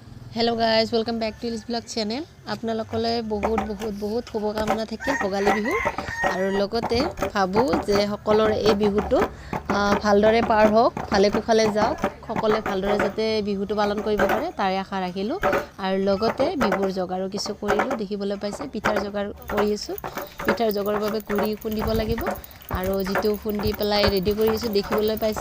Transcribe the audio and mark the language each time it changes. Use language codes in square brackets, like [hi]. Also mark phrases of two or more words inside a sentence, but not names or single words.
[en] Hello guys welcome back to this blog channel [as] আপোনালোকলৈ বহুত শুভকামনা থাকিল ভোগালী বিহু আৰু লগতে ভাবো যে সকলোৰে এই বিহুটো ভালদৰে পাৰ হোক ভালে কুশলে যাওক সকলে ভালদৰে যাতে বিহুটো পালন কৰিব পাৰে তাৰে আশা ৰাখিলো আৰু লগতে বিহুৰ জগাৰো কিছু কৰিলো দেখিবলৈ পাইছে পিঠাৰ জগাৰ কৰি আছো পিঠাৰ জগাৰ বাবে গুড়ি খুন্দিব লাগিব আৰু যেটো খুন্দি পেলাই ৰেডি কৰি আছো দেখিবলৈ পাইছে